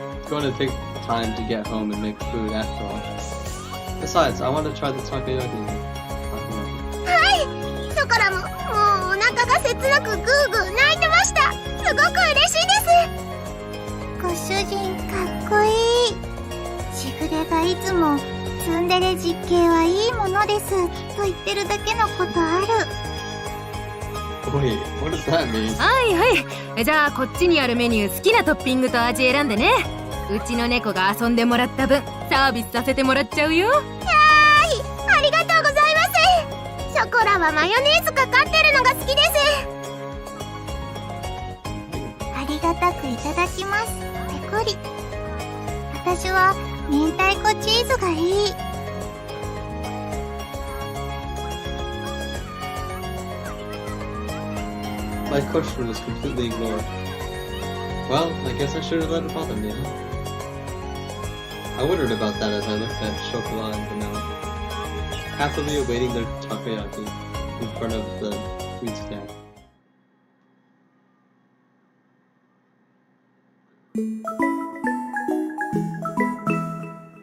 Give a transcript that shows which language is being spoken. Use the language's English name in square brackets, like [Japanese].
[English] It's going to take time to get home and make food after all. Besides, I want to try the takoyaki. [Japanese] ショコラも、もうお腹が切なくグーグー泣いてました。すごく嬉しいです。ご主人かっこいい。しぐれがいつもツンデレ実刑はいいものですと言ってるだけのことある。 [English] Wait, what does that mean? [Japanese] はいはい。じゃあこっちにあるメニュー好きなトッピングと味選んでね。うちの猫が遊んでもらった分サービスさせてもらっちゃうよ。ありがとうございます。ショコラはマヨネーズかかってるのが好きです。ありがたくいただきます。ペコリ。私は明太子チーズがいい。 [English] My question was completely ignored. Well, I guess I should have let it bother me. I wondered about that as I looked at chocolate and vanilla, happily awaiting their takoyaki in front of the food stand.